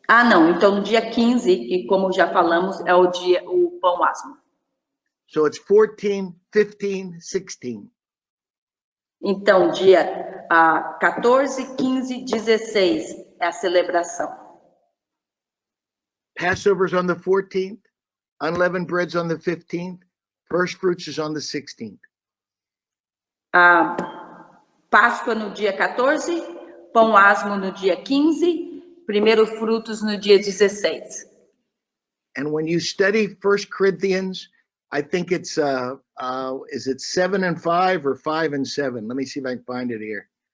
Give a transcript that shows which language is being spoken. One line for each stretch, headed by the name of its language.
Portuguese: Não, então no dia 15, que como já falamos, é o pão asmo.
English: So it's 14, 15, 16.
Portuguese: Então, dia 14, 15, 16 é a celebração.
English: Passover's on the 14th, unleavened bread's on the 15th, first fruits is on the 16th.
Portuguese: A Páscoa no dia 14, pão asmo no dia 15, primeiro frutos no dia 16.
English: And when you study 1 Corinthians, I think it's, is it 7 and 5 or 5 and 7? Let me see if I can find it here.